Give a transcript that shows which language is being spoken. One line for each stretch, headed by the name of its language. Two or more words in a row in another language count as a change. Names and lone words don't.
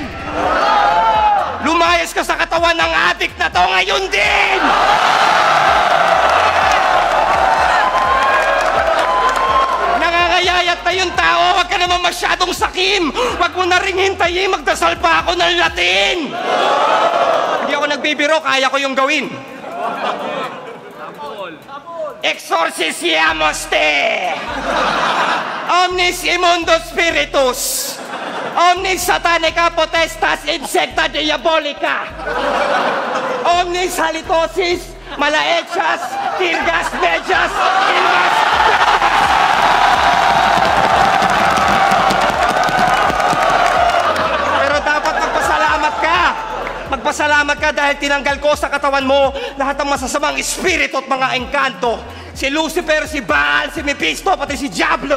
Filipino: Lumayas ka sa katawan ng adik na to ngayon din! Nangangayayat na yung tao, wag ka naman masyadong sakim! Wag mo na ring hintayin, magdasal pa ako ng Latin! Hindi ako nagbibiro, kaya ko yung gawin.
Latin: Exorcisiamos te! Omnis immundo spiritus! Omnis satanica potestas insecta diabolica! Omnis halitosis malaechas tirgas mejas ilmas!
Filipino: Pero dapat magpasalamat ka! Magpasalamat ka dahil tinanggal ko sa katawan mo lahat ng masasamang espiritu at mga engkanto. Si Lucifer, si Baal, si Mephisto, pati si Diablo.